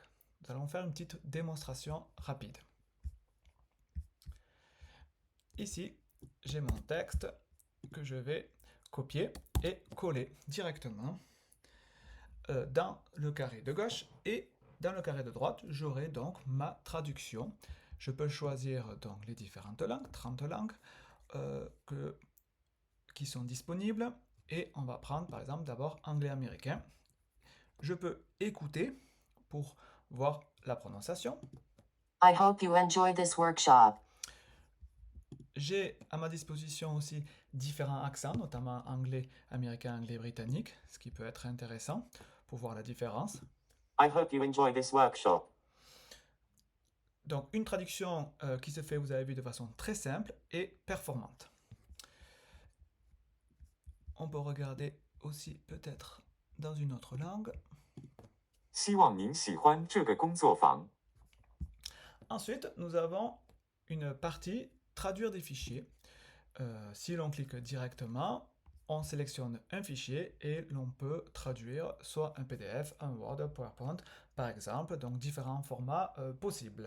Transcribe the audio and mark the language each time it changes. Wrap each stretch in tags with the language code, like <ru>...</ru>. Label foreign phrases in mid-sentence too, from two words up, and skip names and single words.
<fr>Nous allons faire une petite démonstration rapide. Ici, j'ai mon texte que je vais copier et coller directement dans le carré de gauche et dans le carré de droite, j'aurai donc ma traduction. Je peux choisir donc les différentes langues, 30 langues qui sont disponibles et on va prendre par exemple d'abord anglais américain. Je peux écouter pour voir la prononciation.</fr> <en>I hope you enjoy this workshop.</en> <fr>J'ai à ma disposition aussi différents accents, notamment anglais américain, anglais britannique, ce qui peut être intéressant pour voir la différence.</fr> <en>I hope you enjoy this workshop.</en> <fr>Donc une traduction qui se fait, vous avez vu, de façon très simple et performante. On peut regarder aussi peut-être dans une autre langue.</fr> <zh>希望您喜欢这个工作坊。</zh> <fr>Ensuite, nous avons une partie traduire des fichiers. Si l'on clique directement, on sélectionne un fichier et l'on peut traduire soit un PDF, un Word, un PowerPoint, par exemple, donc différents formats possibles.</fr>